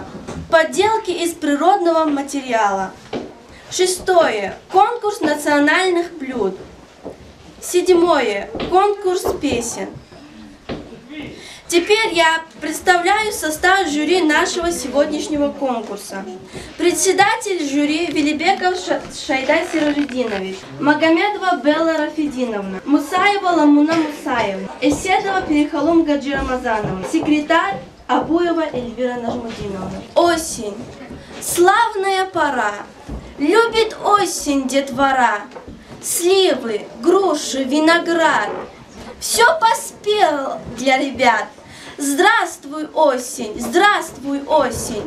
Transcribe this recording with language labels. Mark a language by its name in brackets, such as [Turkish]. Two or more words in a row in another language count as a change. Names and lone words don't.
[Russian] Поделки из природного материала. Шестое – конкурс национальных блюд. Седьмое – конкурс песен. Теперь я представляю состав жюри нашего сегодняшнего конкурса. Председатель жюри Велибеков Шайдай Сиражидинович, Магомедова Белла Рафидиновна, Мусаева Ламуна Мусаевна, Эседова Перехалум Гаджи Рамазановна, секретарь Абуева Эльвира Нажмудиновна. Осень. Славная пора. Любит осень детвора. Сливы, груши, виноград. Все поспел для ребят. Здравствуй, осень, здравствуй, осень.